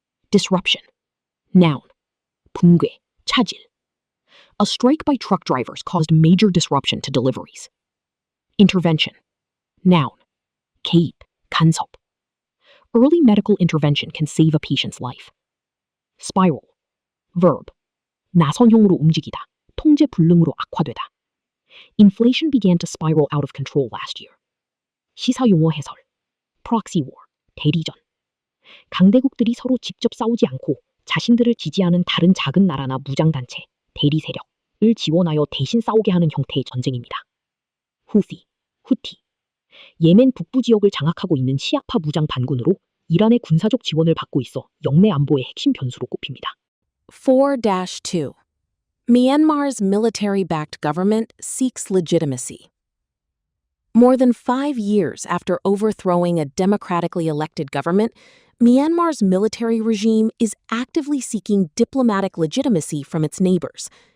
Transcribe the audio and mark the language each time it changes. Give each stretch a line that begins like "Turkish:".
English: Disruption. Noun.
Korean: 붕괴, 차질.
English: A strike by truck drivers caused major disruption to deliveries. Intervention. Noun.
Korean: 개입, 간섭.
English: Early medical intervention can save a patient's life. Spiral. Verb.
Korean: 나선형으로 움직이다, 통제 불능으로 악화되다.
English: Inflation began to spiral out of control last year.
Korean: 시사용어 해설.
English: Proxy war.
Korean: 대리전. 강대국들이 서로 직접 싸우지 않고 자신들을 지지하는 다른 작은 나라나 무장단체, 대리 세력을 지원하여 대신 싸우게 하는 형태의 전쟁입니다. 후시, 후티. 예멘 북부 지역을 장악하고 있는 시아파 무장 반군으로 이란의 군사적 지원을 받고 있어 영내 안보의 핵심 변수로 꼽힙니다. 4-2.
English: Myanmar's military-backed government seeks legitimacy. More than 5 years after overthrowing a democratically elected government, Myanmar's military regime is actively seeking diplomatic legitimacy from its neighbors.